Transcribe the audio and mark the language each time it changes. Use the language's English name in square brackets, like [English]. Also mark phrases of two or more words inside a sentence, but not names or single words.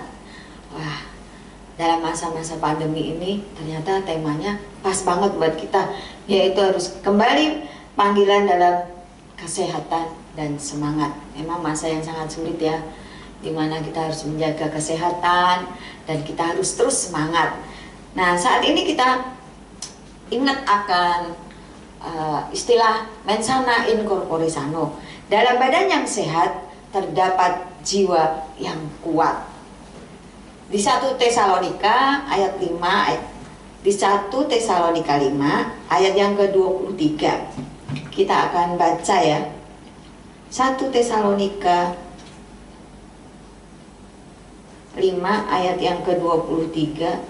[Indonesian] Wah, dalam masa-masa pandemi ini ternyata temanya pas banget buat kita, yaitu harus kembali panggilan dalam kesehatan dan semangat. Memang masa yang sangat sulit ya, dimana kita harus menjaga kesehatan dan kita harus terus semangat. Nah, saat ini kita ingat akan istilah [Latin] mens sana in corpore sano. [Indonesian] Dalam badan yang sehat terdapat jiwa yang kuat. Di 1 Tesalonika ayat 5, di 1 Tesalonika 5 ayat yang ke-23. Kita akan baca ya. 1 Tesalonika 5 ayat yang ke-23.